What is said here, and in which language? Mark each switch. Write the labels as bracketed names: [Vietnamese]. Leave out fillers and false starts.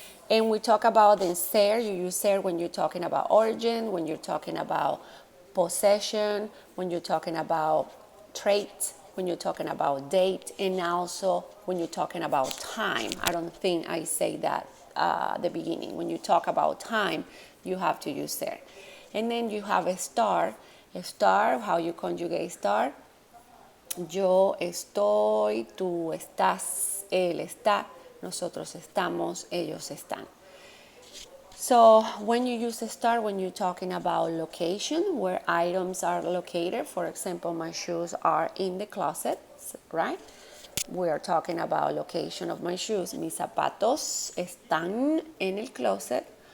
[English] And we talk about the ser, you use ser when you're talking about origin, when you're talking about possession, when you're talking about trait, when you're talking about date, and also when you're talking about time. I don't think I say that at the beginning. When you talk about time, you have to use ser. And then you have a star, how you conjugate star. [Spanish] Yo estoy, tú estás, él está, nosotros estamos, ellos están. [English] So when you use a star, when you're talking about location, where items are located, for example, my shoes are in the closet, right? We are talking about location of my shoes. [Spanish] Mis zapatos están en el closet.